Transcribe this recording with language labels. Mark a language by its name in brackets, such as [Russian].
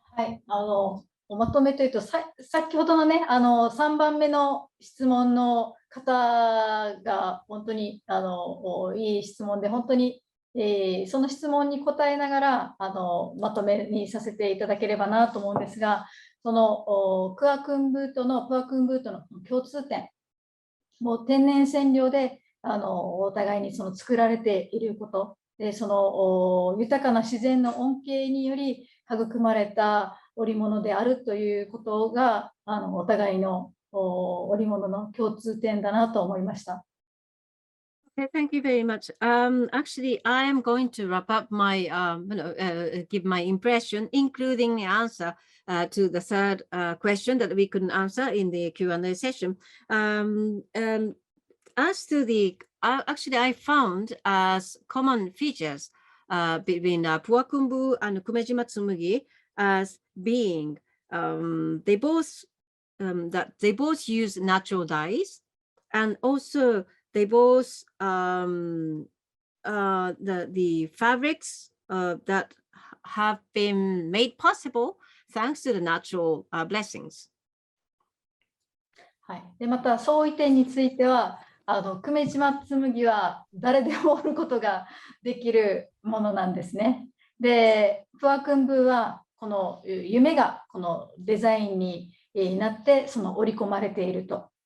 [Japanese] はい、おまとめというと、先ほどのね、3番目の質問の方が本当にいい質問で、本当に、その質問に答えながらまとめにさせていただければなと思うんですが、そのプアクンブートの共通点、もう天然染料でお互いにその作られていること。でその豊かな自然の恩恵により育まれた織物であるということがお互いの織物の共通点だなと思いました。 [English] Okay, thank you very much. Actually, I am going to wrap up my, give my impression, including the answer to the third question that we couldn't answer in the Q&A session. As to the actually, I found as common features between Puakumbu and Kumejima Tsumugi as being they both use natural dyes, and also they both the fabrics that have been made possible thanks to the natural blessings. [Japanese] はい。でまた相違点については久米島紬は誰でも織ることができるものなんですね。で、プアクンブーはこの夢がこのデザインになってその織り込まれていると。